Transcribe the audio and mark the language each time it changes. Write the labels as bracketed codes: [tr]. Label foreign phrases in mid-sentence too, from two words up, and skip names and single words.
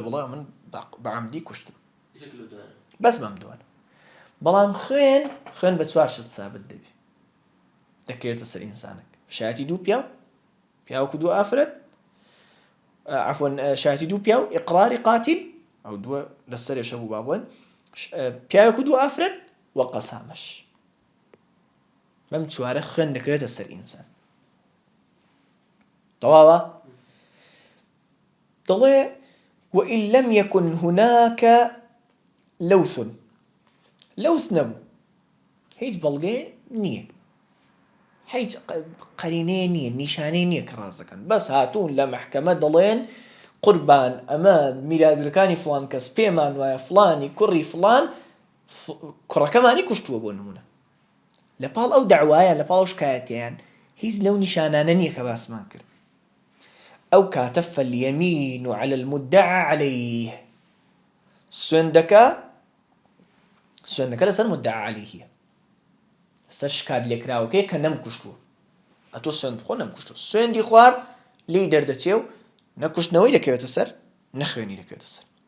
[ckb] بڵێ من بەعەمدی کوشتم بەس بەم دووانە بەڵام خوێن بە 4 شت سابت دەبێ دەکەوێتە سەر ئینسانێک شایەتی دوو پیاوەکو دوو ئافرەت عەفوەن شایەتی دوو پیاو ئیقراری قاتل ئەو دووە لەسەرێشە بوو بابوون پیاوەکو دوو ئافرەت وە قەسامەش بەم چوارە خوێن دەکەوێتە سەر ئینسان تەواوە دەڵێ [ar] وإن لم يكن هناك لوث [ckb] نەبوو هیچ بەڵگێ نییە هیچ قەرینەیە نییە نیشانەی نییە کە ڕاست دەکەن بەس هاتوون لە مەحکەمە دەڵێن قوربان ئەمە میراثگرەکانی فڵان کەس پێمان وایە فڵانی کوڕی فڵان کوڕەکەمانی کوشتووە بۆ نمونە لەپاڵ ئەو دەعوایە لەپاڵ ئەو شکایەتیان هیچ لەو نیشانانە نییە کە باسمان کرد ئەو کاتە [ar] فەلیەمین على المدعى عليه [ckb] سوێندەکە لەسەر [ar] مدعى عليه [ckb] لەسەر شکات لێکراوەکەی کە نەمکوشتووە ئەتۆ سوێند بخۆ نەمکوشتووە سوێندی خوارد لی دەردەچێ و نەکوشتنەوەی دەکەوێتە سەر نەخوێنی دەکەوێتە سەر